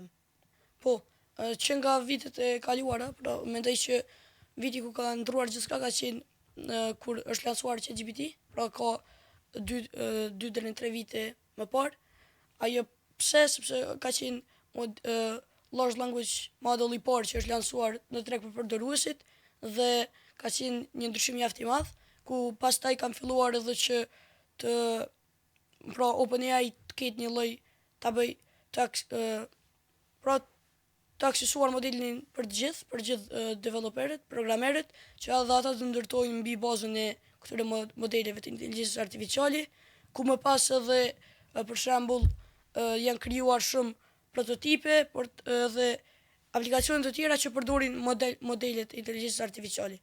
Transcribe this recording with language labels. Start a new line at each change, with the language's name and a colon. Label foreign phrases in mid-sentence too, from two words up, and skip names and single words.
Albanian: Po, që nga vitet e kaluara, pra mendoj që viti ku ka ndryshuar gjithçka ka qenë kur është lansuar ChatGPT, pra ka 2 deri në 3 vite më parë. Ajo sepse ka qenë
English: large language model
Albanian: i parë që është lansuar në treg për përdoruesit dhe ka qenë një ndryshim mjaft i madh, ku pastaj kanë filluar edhe që pra OpenAI të ketë një lloj ta bëj të aksesuar modelin për gjithë developerët, programerët, që edhe ata të ndërtojnë mbi bazën e këtyre modeleve të inteligjencës artificiale, ku më pas edhe për shembull janë krijuar shumë prototipe dhe aplikacione të tjera që përdorin modelet e inteligjencës artificiale.